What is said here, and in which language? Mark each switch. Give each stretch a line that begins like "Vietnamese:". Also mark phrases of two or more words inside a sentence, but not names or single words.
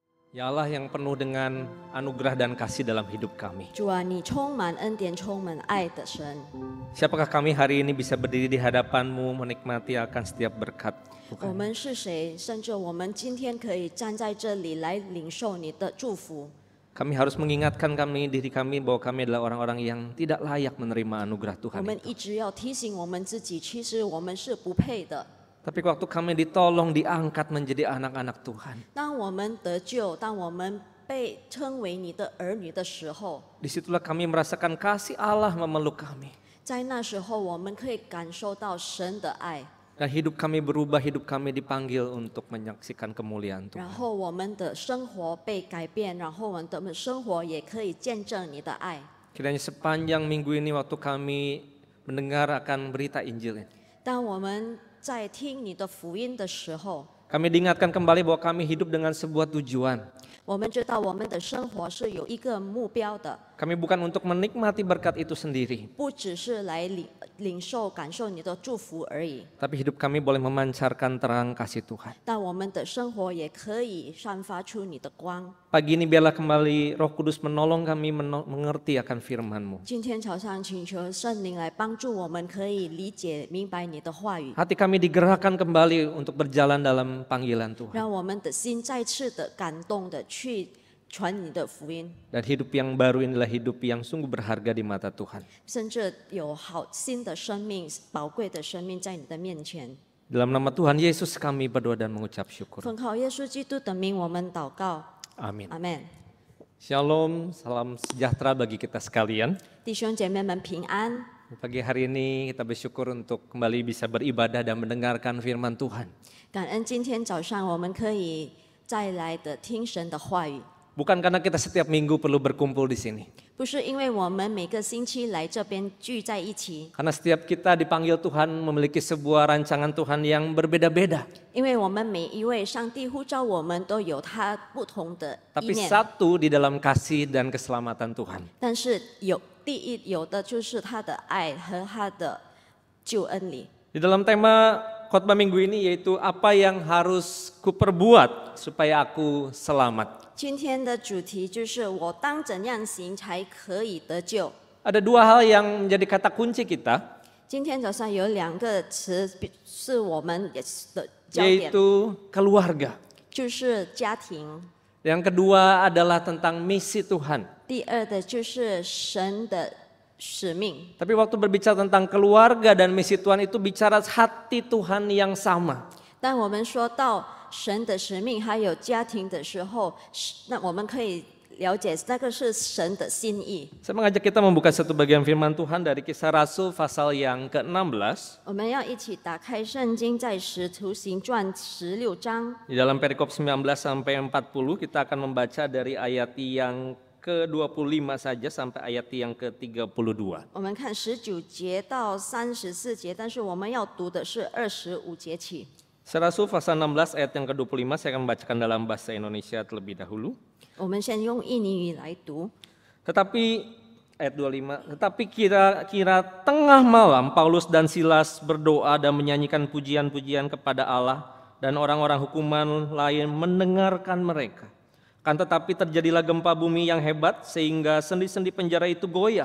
Indonesian: Ya Allah yang penuh dengan anugerah dan kasih dalam hidup kami.
Chinese: 主啊，你充满恩典、充满爱的神。
Indonesian: Siapakah kami hari ini bisa berdiri di hadapan-Mu menikmati akan setiap berkat
Chinese: 我
Indonesian: Tuhan.
Chinese: 们是谁？甚至我们今天可以站在这里来领受你的祝福。
Indonesian: Kami harus mengingatkan diri kami bahwa kami adalah orang-orang yang tidak layak menerima anugerah
Chinese: 我
Indonesian: Tuhan
Chinese: 们
Indonesian: itu.
Chinese: 一直要提醒我们自己，其实我们是不配的。
Indonesian: Tapi waktu kami ditolong, diangkat menjadi anak-anak Tuhan.
Chinese: 当我们得救，当我们被称为你的儿女的时候，
Indonesian: Disitulah kami merasakan kasih Allah memeluk kami.
Chinese: 在那时候我们可以感受到神的爱，
Indonesian: Dan hidup kami berubah, hidup kami dipanggil untuk menyaksikan kemuliaan
Chinese: 然
Indonesian: Tuhan.
Chinese: 后我们的生活被改变，然后我们的生活也可以见证你的爱。
Indonesian: Kiranya sepanjang minggu ini waktu kami mendengar akan berita Injil ini,
Chinese: 当我们在听你的福音的时候，
Indonesian: kami diingatkan kembali bahwa kami hidup dengan sebuah tujuan.
Chinese: 我们知道我们的生活是有一个目标的，
Indonesian: Kami bukan untuk menikmati berkat itu sendiri,
Chinese: 不只是来领受、感受你的祝福而已，
Indonesian: tapi hidup kami boleh memancarkan terang kasih Tuhan.
Chinese: 但我们的生活也可以散发出你的光。
Indonesian: Pagi ini biarlah kembali Roh Kudus menolong kami mengerti akan firman-Mu.
Chinese: 今天早上，请求圣灵来帮助我们，可以理解、明白你的话语，
Indonesian: Hati kami digerakkan kembali untuk berjalan dalam panggilan Tuhan.
Chinese: 让我们的心再次的感动的去传你的福音，
Indonesian: Dan hidup yang baru inilah hidup yang sungguh berharga di mata Tuhan.
Chinese: 甚至有好新的生命、宝贵的生命在你的面前。
Indonesian: Dalam nama Tuhan Yesus kami berdoa dan mengucap syukur.
Chinese: 奉靠耶稣基督的名，我们祷告，
Indonesian: Amin.
Chinese: 阿门。
Indonesian: Shalom, salam sejahtera bagi kita sekalian.
Chinese: 弟兄姐妹们平安。
Indonesian: Pagi hari ini kita bersyukur untuk kembali bisa beribadah dan mendengarkan firman Tuhan.
Chinese: 感恩今天早上我们可以再来的听神的话语，
Indonesian: Bukan karena kita setiap minggu perlu berkumpul di sini.
Chinese: 不是因为我们每个星期来这边聚在一起，
Indonesian: Karena setiap kita dipanggil Tuhan memiliki sebuah rancangan Tuhan yang berbeda-beda.
Chinese: 因为我们每一位上帝呼召我们都有他不同的意
Indonesian: Tapi
Chinese: 念，
Indonesian: satu di dalam kasih dan keselamatan Tuhan.
Chinese: 但是有的就是他的爱和他的救恩里。
Indonesian: Di dalam tema khotbah minggu ini yaitu apa yang harus kuperbuat supaya aku selamat.
Chinese: 今天的主题就是我当怎样行才可以得救。
Indonesian: Ada dua hal yang menjadi kata kunci kita,
Chinese: 今天早上有两个词是我们的焦点，
Indonesian: yaitu keluarga.
Chinese: 就是家庭。
Indonesian: Yang kedua adalah tentang misi Tuhan.
Chinese: 第二的就是神的使命。
Indonesian: Tapi waktu berbicara tentang keluarga dan misi Tuhan itu bicara hati Tuhan yang sama.
Chinese: 当我们说到神的使命还有家庭的时候，那我们可以了解那个是神的心意。
Indonesian: Saya mengajak kita membuka satu bagian firman Tuhan dari Kisah Rasul pasal yang ke-16.
Chinese: 我们要一起打开圣经，在使徒行传16章，
Indonesian: Di dalam perikop 19 sampai 40 kita akan membaca dari ayat yang ke-25 saja sampai ayat yang ke-32.
Chinese: 我们看19节到34节，但是我们要读的是25节起。
Indonesian: Kisah Rasul pasal 16 ayat yang ke-25 saya akan membacakan dalam bahasa Indonesia terlebih dahulu.
Chinese: 我们先用印尼语来读。
Indonesian: Tetapi ayat 25, tetapi kira-kira tengah malam Paulus dan Silas berdoa dan menyanyikan pujian-pujian kepada Allah dan orang-orang hukuman lain mendengarkan mereka. Kan tetapi terjadilah gempa bumi yang hebat sehingga sendi-sendi penjara itu goyah.